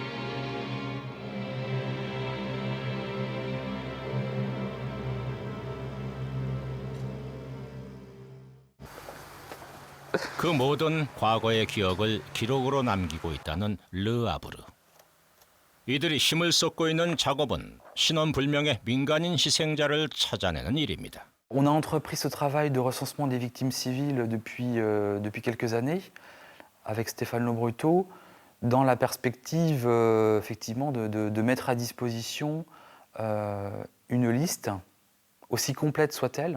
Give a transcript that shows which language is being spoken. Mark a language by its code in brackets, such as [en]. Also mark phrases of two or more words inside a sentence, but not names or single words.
[ko] 그 모든 과거의 기억을 기록으로 남기고 있다는 르아브르. 이들이 힘을 쏟고 있는 작업은 신원불명의 민간인 희생자를 찾아내는 일입니다. [fr] On a entrepris ce travail de recensement des victimes civiles depuis quelques années avec Stéphane Lobruto dans la perspective effectivement de mettre à disposition une liste aussi complète soit-elle.